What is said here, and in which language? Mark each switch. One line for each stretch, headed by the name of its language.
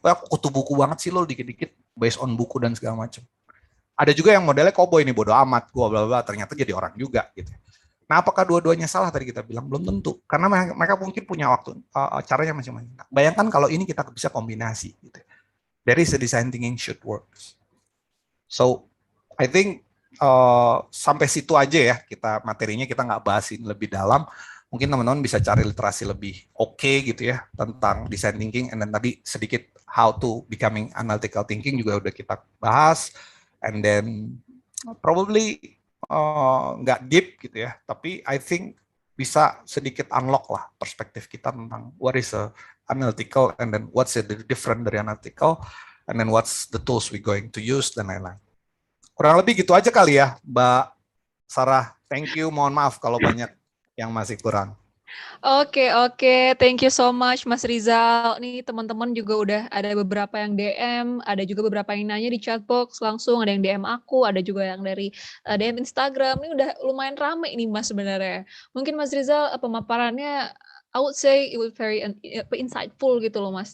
Indonesian: Aku kutu buku banget sih lo dikit-dikit based on buku dan segala macam. Ada juga yang modelnya cowboy nih bodo amat, gua bla bla ternyata jadi orang juga gitu. Nah, apakah dua-duanya salah tadi kita bilang? Belum tentu. Karena mereka mungkin punya waktu caranya masing-masing. Bayangkan kalau ini kita bisa kombinasi gitu.
English: There is a design thinking should works.
Indonesian: So, I think sampai situ aja ya kita materinya, kita nggak bahasin lebih dalam. Mungkin teman-teman bisa cari literasi lebih oke gitu ya tentang design thinking, and then tadi sedikit how to becoming analytical thinking juga udah kita bahas, and then probably nggak deep gitu ya, tapi I think bisa sedikit unlock lah perspektif kita tentang what is a analytical, and then
English: what's the different dari analytical, and then what's the tools we going to use
Indonesian: dan lain-lain. Kurang lebih gitu aja kali ya, Mbak Sarah. Thank you, mohon maaf kalau banyak yang masih kurang.
English: Oke, thank you so much Mas Rizal.
Indonesian: Nih teman-teman juga udah ada beberapa yang DM, ada juga beberapa yang nanya di chat box langsung, ada yang DM aku, ada juga yang dari DM Instagram. Ini udah lumayan rame nih Mas sebenarnya. Mungkin Mas Rizal pemaparannya
English: I would say it was very insightful
Indonesian: gitu loh Mas.